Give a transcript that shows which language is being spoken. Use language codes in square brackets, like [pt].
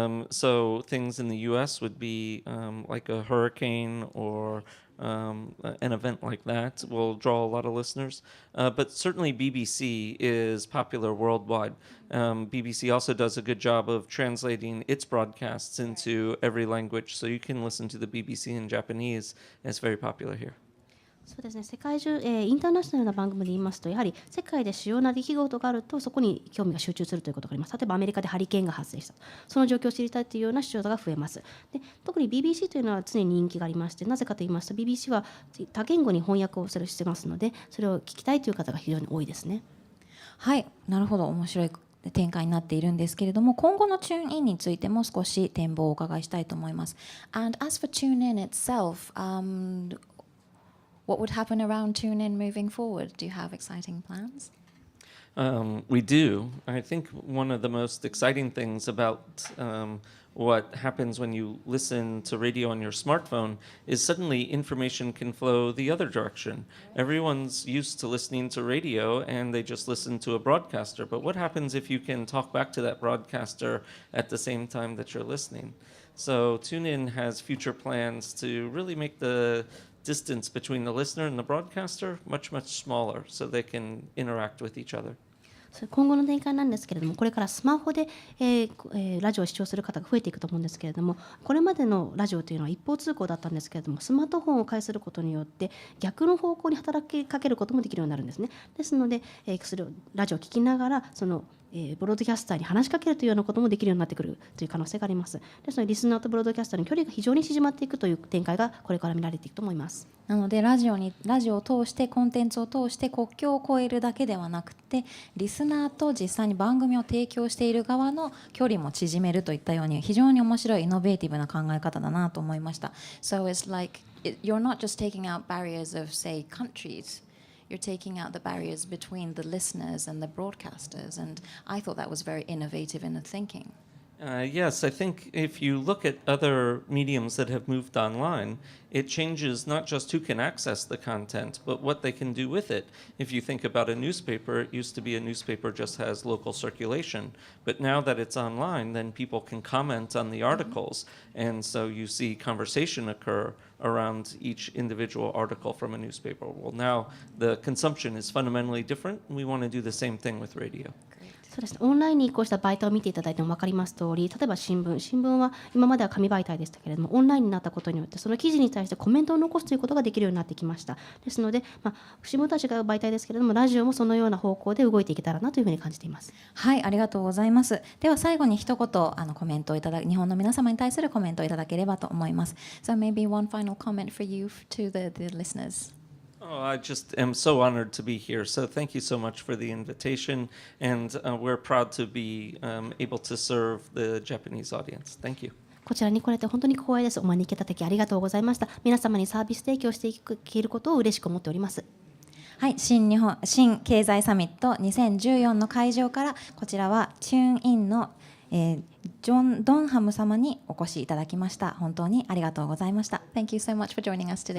[en] So things in the U.S. would be like a hurricane or an event like that will draw a lot of listeners. But certainly BBC is popular worldwide. BBC also does a good job of translating its broadcasts into every language. So you can listen to the BBC in Japanese. It's very popular here. [ja] そうですね、世界中、インターナショナルな番組で言いますと、やはり世界で主要な出来事があるとそこに興味が集中するということがあります。例えばアメリカでハリケーンが発生した、その状況を知りたいというような視聴者が増えます。で、特に BBC というのは常に人気がありまして、なぜかと言いますと BBC は多言語に翻訳をしてますので、それを聞きたいという方が非常に多いですね。はい、なるほど、面白い展開になっているんですけれども、今後の TuneIn についても少し展望をお伺いしたいと思います。 [en] And as for TuneIn itself, what would happen around TuneIn moving forward? Do you have exciting plans? We do. I think one of the most exciting things about what happens when you listen to radio on your smartphone is suddenly information can flow the other direction. Everyone's used to listening to radio and they just listen to a broadcaster. But what happens if you can talk back to that broadcaster at the same time that you're listening? So TuneIn has future plans to really make the distance between the listener and the broadcaster much, much smaller so they can interact with each other. [ja] 今後の展開なんですけれども、これからスマホで、ラジオを視聴する方が増えていくと思うんですけれども、これまでのラジオというのは一方通行だったんですけれども、スマートフォンを介することによって逆の方向に働きかけることもできるようになるんですね。ですので、それをラジオを聞きながらそのブロードキャスターに話しかけるというようなこともできるようになってくるという可能性があります。ですのでリスナーとブロードキャスターの距離が非常に縮まっていくという展開がこれから見られていくと思います。なのでラジオを通してコンテンツを通して国境を越えるだけではなくて、リスナーと実際に番組を提供している側の距離も縮めるといったように、非常に面白いイノベーティブな考え方だなと思いました。 [en] So it's like you're not just taking out barriers of, say, countries.You're taking out the barriers between the listeners and the broadcasters, and I thought that was very innovative in the thinking. Yes, I think if you look at other mediums that have moved online, it changes not just who can access the content, but what they can do with it. If you think about a newspaper, it used to be a newspaper just has local circulation. But now that it's online, then people can comment on the articles. And so you see conversation occur around each individual article from a newspaper. Well, now the consumption is fundamentally different, and we want to do the same thing with radio. [ja] そうですね、オンラインに移行した媒体を見ていただいても分かります通り、例えば新聞は今までは紙媒体でしたけれども、オンラインになったことによってその記事に対してコメントを残すということができるようになってきました。ですので、新聞とは違う媒体ですけれども、ラジオもそのような方向で動いていけたらなというふうに感じています。はい、ありがとうございます。では最後に一言コメントを日本の皆様に対するコメントをいただければと思います。 [en] So maybe one final comment for you to the listeners. Oh, I just am so honored to be here. So thank you so much for the invitation, and we're proud to be able to serve the Japanese audience. Thank you. [ja] こちらに来れて本当に光栄です。お招きいただきありがとうございました。皆様にサービス提供していけることを嬉しく思っております。はい、新経済サミット2014の会場から、こちらはTuneInの、ドンハム様にお越しいただきました。本当にありがとうございました。 [en] Thank you so much for joining us today.